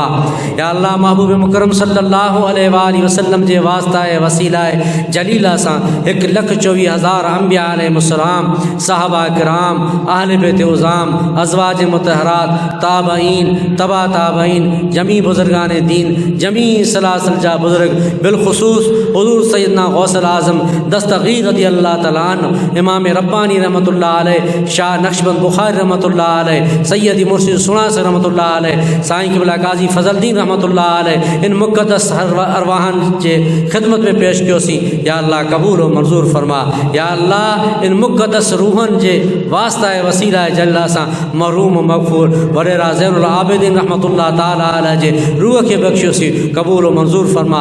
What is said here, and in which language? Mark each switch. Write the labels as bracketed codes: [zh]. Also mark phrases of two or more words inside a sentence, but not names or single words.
[sd] या अल्लाह महबूब मुकरम [ar] صلى الله عليه وسلم [sd] जे वास्ता वसीला जलीला सां 1,24,000 अंबिया अलैहिस्सलाम साहबा किराम अहले बैत उज़ाम अज़वाज मुतहरात ताबईन तबा ताबईन जमी बुज़ुर्गान दीन जमी सलासिल जा बुज़ुर्ग बिलखुसूस हुज़ूर सैयदना गौसल आज़म दस्तगीर [ar] رضي الله تعالى عنه [sd] इमाम रब्बानी [ar] رحمة الله عليه [sd] शाह नक्शबंद बुखारी [ar] رحمة الله عليه [sd] सैयदी मुर्शिद सुनास [ar] رحمة الله عليه [sd] साईं क़िबला काज़ी फज़लुद्दीन [ar] رحمة الله عليه [sd] इन मुक़द्दस अरवाहन जे ख़िदमत में पेश कयोसीं। या अल्लाह क़बूल व मंज़ूर फरमा। या अल्लाह इन मुक़द्दस रूहन जे वास्ता वसीला जल्ला सां महरूम मग़फ़ूर वडेरा ज़ैनुल आबिदीन [ar] رحمة الله تعالى عليه [sd] जे रूह खे बख़्शियोसीं क़बूल व मंज़ूर फरमा।